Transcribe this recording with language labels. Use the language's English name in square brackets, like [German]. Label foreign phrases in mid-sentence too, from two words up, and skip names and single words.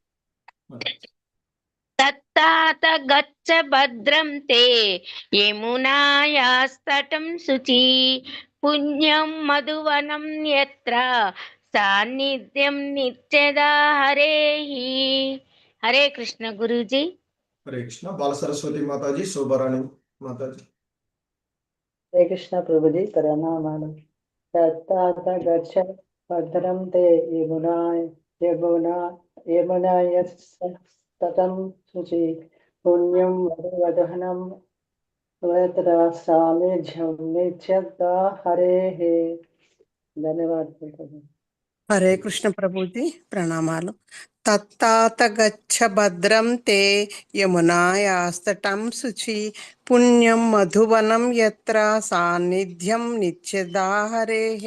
[Sanskrit] తత్తాత గచ్చ భద్రం తే యమునాయాస్తటం శుచి పుణ్యం మధువనం యత్ర సాన్నిధ్యం నిత్యదా హరేః. [Telugu] హరే కృష్ణ గురూజీ. హరే కృష్ణ బాల సరస్వతి మాతాజీ శోభారాణి మాతాజీ హరే కృష్ణ ప్రభుజీ ప్రణామాలు. [Sanskrit] तत्तात गच्छ भद्रं ते यमुनायस्तटं शुचि पुण्यं मधुवदनं यत्र सानिध्यं नित्यदा हरेः। [Telugu] ధన్యవాదాలు. హరే కృష్ణ ప్రభుజీ ప్రణామాలు. [Sanskrit] తత్తాత గచ్చ భద్రం తే యమునాయాస్తటం శుచి పుణ్యం మధువనం యత్ర సాన్నిధ్యం నిత్యదా హరేః.